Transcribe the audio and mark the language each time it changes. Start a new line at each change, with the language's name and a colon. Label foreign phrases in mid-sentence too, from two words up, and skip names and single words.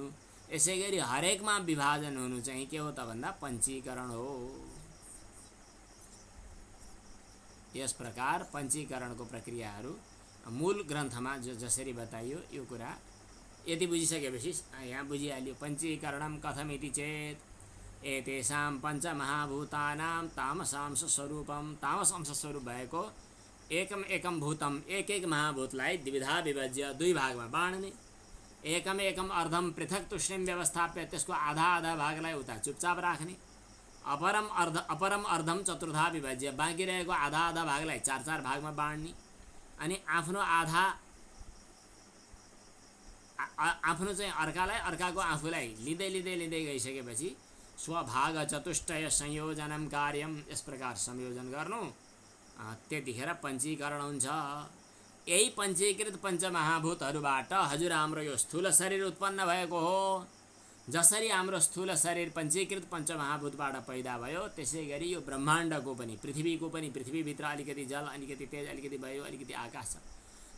Nepali: यसै गरी हरेकमा विभाजन हुनु चाहिँ के हो त भन्दा पञ्चीकरण हो। यस प्रकार पञ्चीकरणको प्रक्रियाहरू मूल ग्रन्थमा जसरी बताइयो यो कुरा यदि बुझिसकेपछि यहाँ बुझिहाल्यो।
Sanskrit: पञ्चीकरणं कथमिति चेत् एतेषां पञ्चमहाभूतानां तामसांश स्वरूपम,
Nepali: तामस अंश स्वरूप भएको
Sanskrit: एकम एकम भूतम,
Nepali: एक एक महाभूतलाई
Sanskrit: द्विधा विभज्य
Nepali: 2 भागमा बाँड्ने।
Sanskrit: एकम एकम अर्धम पृथक तुष्णिम व्यवस्थाप्य,
Nepali: त्यसको आधा आधा भागलाई उता चुपचाप राख्ने।
Sanskrit: अपरम अर्धम चतुर्धा विभज्य,
Nepali: बाँकी रहेको आधा आधा भागलाई 4 भागमा बाँड्ने। अनि आफ्नो आधा आफ्नो चाहिँ अर्कालाई, अर्काको आफूलाई लिँदै लिँदै लिँदै गइसकेपछि
Sanskrit: स्वभाग चतुष्टय संयोजनम कार्यम,
Nepali: यस प्रकार संयोजन गर्नु। त्यतिखेर पञ्चीकरण हुन्छ। यही पञ्चीकृत पञ्चमहाभूतहरूबाट हजुर हाम्रो यो स्थूल शरीर उत्पन्न भएको हो। जसरी हाम्रो स्थूल शरीर पञ्चीकृत पञ्चमहाभूतबाट पैदा भयो, त्यसै गरी यो ब्रह्माण्डको पनि, पृथ्वीको पनि, पृथ्वीभित्र अलिकति जल, अलिकति तेज, अलिकति वायु, अलिकति आकाश छ।